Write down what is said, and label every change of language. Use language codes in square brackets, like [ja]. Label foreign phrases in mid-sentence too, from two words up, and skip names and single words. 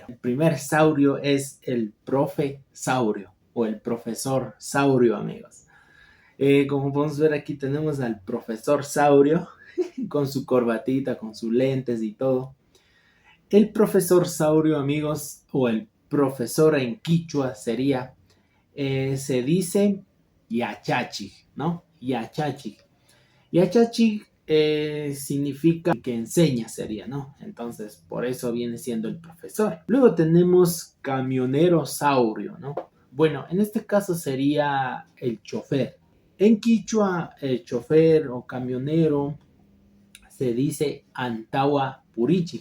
[es] El primer saurio es el profe saurio o el profesor saurio, amigos. Como podemos ver aquí tenemos al profesor Saurio con su corbatita, con sus lentes y todo. El profesor Saurio, amigos, o el profesor en quichua sería, se dice Yachachi, ¿no? Yachachi. Yachachi significa que enseña, sería, ¿no? Entonces, por eso viene siendo el profesor. Luego tenemos camionero saurio, ¿no? Bueno, en este caso sería el chofer. En quichua, el chofer o camionero se dice [qu] Antawa Purichi.